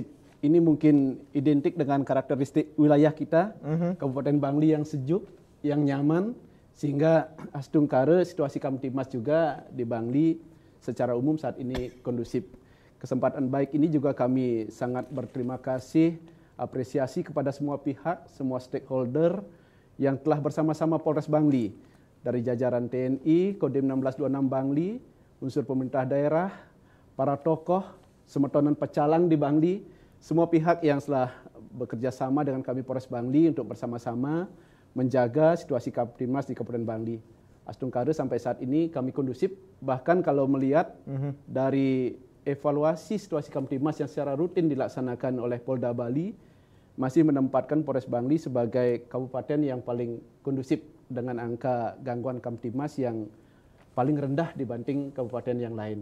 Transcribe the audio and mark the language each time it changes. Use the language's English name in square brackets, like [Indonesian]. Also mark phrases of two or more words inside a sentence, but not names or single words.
[Indonesian] Ini mungkin identik dengan karakteristik wilayah kita, Kabupaten Bangli yang sejuk, yang nyaman, sehingga Astungkara situasi Kamtibmas juga di Bangli secara umum saat ini kondusif. Kesempatan baik ini juga kami sangat berterima kasih, apresiasi kepada semua pihak, semua stakeholder yang telah bersama-sama Polres Bangli, dari jajaran TNI, Kodim 1626 Bangli, unsur pemerintah daerah, para tokoh, semetonan pecalang di Bangli, semua pihak yang telah bekerja sama dengan kami Polres Bangli untuk bersama-sama menjaga situasi Kamtibmas di Kabupaten Bangli. Astungkara sampai saat ini kami kondusif, bahkan kalau melihat dari evaluasi situasi Kamtibmas yang secara rutin dilaksanakan oleh Polda Bali, masih menempatkan Polres Bangli sebagai kabupaten yang paling kondusif dengan angka gangguan Kamtibmas yang paling rendah dibanding kabupaten yang lain.